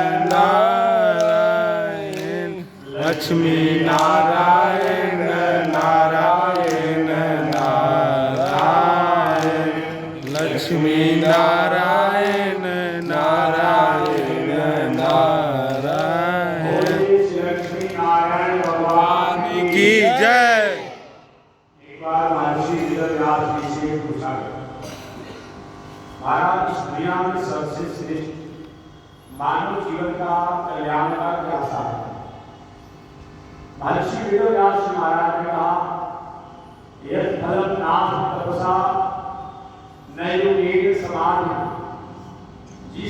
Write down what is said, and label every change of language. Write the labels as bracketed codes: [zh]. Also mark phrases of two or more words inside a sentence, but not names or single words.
[hi] नारायण लक्ष्मी नारायण नारायण नारायण लक्ष्मी नारायण नारायण नारायण लक्ष्मी नारायण भगवान की जय। एक बार महर्षि वेदव्यास जी से पूछा गया, महाराज इस दुनिया में सबसे श्रेष्ठ मानव जीवन का कल्याण का क्या साधन है? महर्षि वेदव्यास जी महाराज ने कहा, [sa] यह फलम नाथ तपसा नैरुवेद समाधि, [hi] जिस